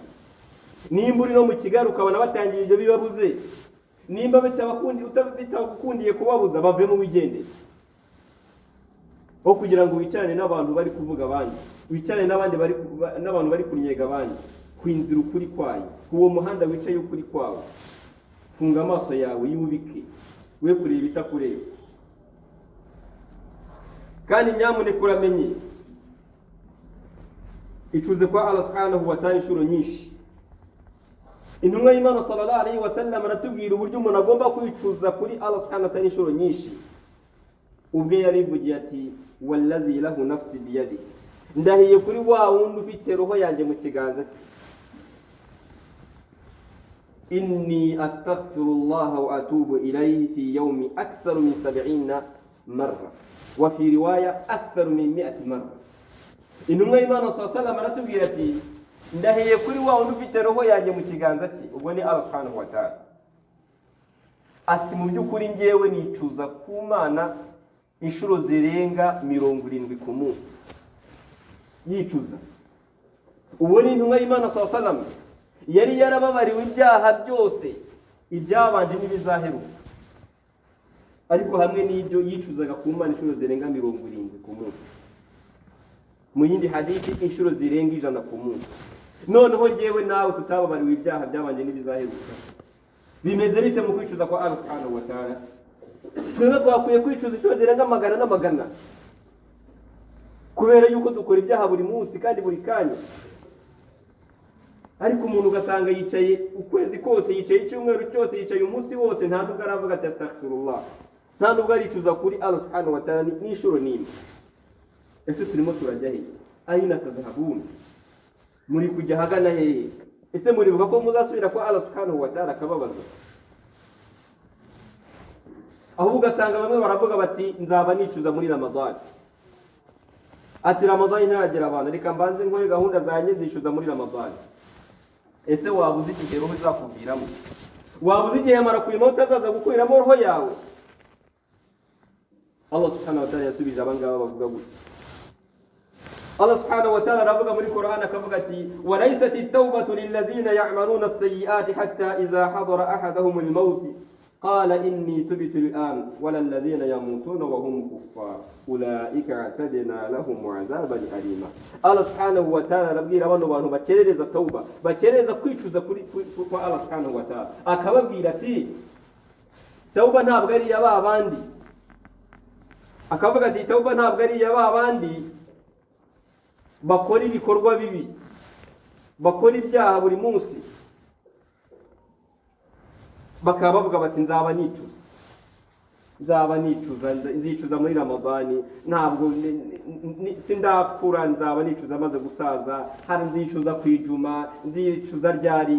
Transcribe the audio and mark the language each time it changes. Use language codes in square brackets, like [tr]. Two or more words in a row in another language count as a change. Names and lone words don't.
[rw] Nimba uri no mu Kigali ukabona batangiye ibyo bibabuze, nimba bitabakundiye kubabuza bave mu wigende, aho kugira ngo wicarane n'abantu bari kuvuga abandi, wicarane n'abantu bari kunyega abandi, kwinzira ukuri kwayo, uwo muhanda wicaye ukuri kwawo. Funga amaso yawe yubike, we kureba itakureba. Kandi nyamuneka uramenye, icuze kwa Allah [ar] سبحانه وتعالى [rw] inshuro nyinshi. Intumwa y'Imana [ar] صلى الله عليه وسلم [rw] aratubwira uburyo umuntu agomba kwicuza kuri Allah [ar] سبحانه وتعالى [rw] inshuro nyinshi. Ubwe yarivugiye ati [ar] والذي له نفسي بيده, [rw] ndahiye kuri wa wundi ufite roho yanjye mu kiganza cye, [ar] إني أستغفر الله وأتوب إليه في يوم أكثر من 70 مرة وفي رواية أكثر من 100 مرة. [rw] Intumwa y'Imana [ar] صلى الله عليه وسلم [rw] aratubwira ati ndahiye kuri wa wundi ufite roho yanjye mu kiganza cye, ubwo ni Allah [ar] سبحانه وتعالى. [rw] Ati mu by'ukuri ngewe nicuza ku Mana inshuro zirenga 70 ku munsi, yicuza. Uwo ni intumwa y'Imana [ar] صلى الله عليه وسلم, [rw] yari yarababariwe ibyaha byose, ibyabanje n'ibizaheruka, ariko hamwe n'ibyo yicuzaga ku Mana inshuro zirenga 70 ku munsi. Mu yindi hadithi inshuro zirenga 100 ku munsi. Noneho ngewe nawe tutababariwe ibyaha byabanje n'ibizaheruka, bimeze bite mu kwicuza kwa Allah [ar] سبحانه وتعالى? [rw] Twebwe twakwiye kwicuza inshuro zirenga magana n'amagana, kubera yuko dukora ibyaha buri munsi kandi buri kanya. Ariko umuntu ugasanga yicaye ukwezi kose, yicaye icyumweru cyose, yicaye umunsi wose, nta nubwo aravuga ati astaghfirullah, nta nubwo aricuza kuri Allah [ar] سبحانه وتعالى [rw] n'inshuro n'imwe. Ese turimo turajya he? [ar] أين تذهبون? [rw] Muri kujya hagana hehe? Ese muribuka ko muzasubira kwa Allah [ar] سبحانه وتعالى [rw] akababaza? Aho ugasanga bamwe baravuga bati nzaba nicuza muri Ramadan. Ati Ramadan ntagera abantu, reka mbanze nkore gahunda zanjye zicuza muri Ramadan. Ese wabuze igihe roho izakuviramo? Wabuze igihe mara kuyima utazaza gukuriramo roho yawe? Allah [ar] سبحانه وتعالى [rw] yasubije abangaba bavuga gutya. [ar] Allah سبحانه وتعالى [rw] aravuga muri Qur'an akavuga ati [ar] وليست التوبة للذين يعملون السيئات حتى إذا حضر أحدهم الموت قال إني تبت الآن ولا الذين يموتون وهم كفار أولئك أعتدنا لهم عذابا أليما. [rw] Allah [ar] سبحانه وتعالى [rw] arabwira abantu bakerereza tauba, bakerereza kwicuza kuri kwa Allah [ar] سبحانه وتعالى, [rw] akababwira ati tauba ntabwo ari yababandi, akavuga ati tauba ntabwo ari yababandi bakora ibikorwa bibi, bakora ibyaha buri munsi, bakaba bavuga bati nzaba nicuza, nzicuza muri Ramadani, ntabwo sindakura, nzaba nicuza maze gusaza, hari nzicuza kwijuma, nzicuza ryari.